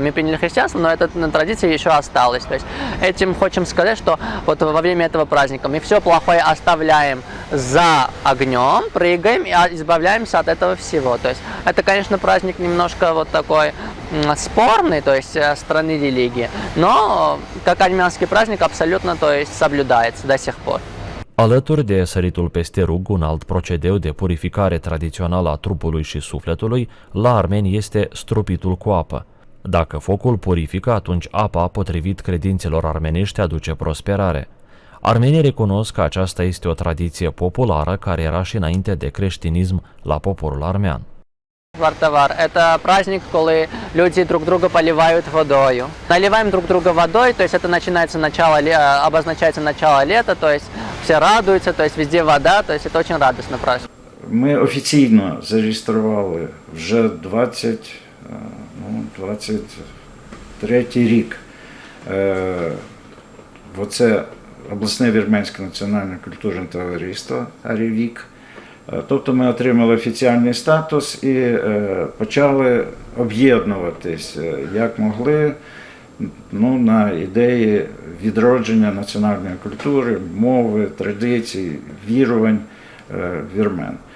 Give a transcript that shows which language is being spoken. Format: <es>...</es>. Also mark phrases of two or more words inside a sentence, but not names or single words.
<ru>Мы приняли христианство, но эта традиция еще осталась. То есть этим хотим сказать, что вот во время этого праздника мы все плохое оставляем за огнем, прыгаем и избавляемся от этого всего. То есть это, конечно, праздник немножко вот такой спорный, то есть страны религии, но как армянский праздник абсолютно, то есть соблюдается до сих por.</ru> <ro>Alături de săritul peste rug, un alt procedeu de purificare tradițional a trupului și sufletului, la armeni este stropitul cu apă. Dacă focul purifică, atunci apa, potrivit credințelor armenești, aduce prosperare. Armenii recunosc că aceasta este o tradiție populară care era și înainte de creștinism la poporul armean.</ro> <ru>Вартовар – это праздник, когда люди друг друга поливают водой. Наливаем друг друга водой, то есть это обозначается начало лета, то есть все радуются, то есть везде вода, то есть это очень радостный праздник.</ru> <uk>Ми офіційно зареєстрували вже 23-й рік. Оце обласне вірменське національне культурне товариство «Арівік». Тобто ми отримали офіційний статус і почали об'єднуватись, як могли, на ідеї відродження національної культури, мови, традицій, вірувань вірмен.</uk>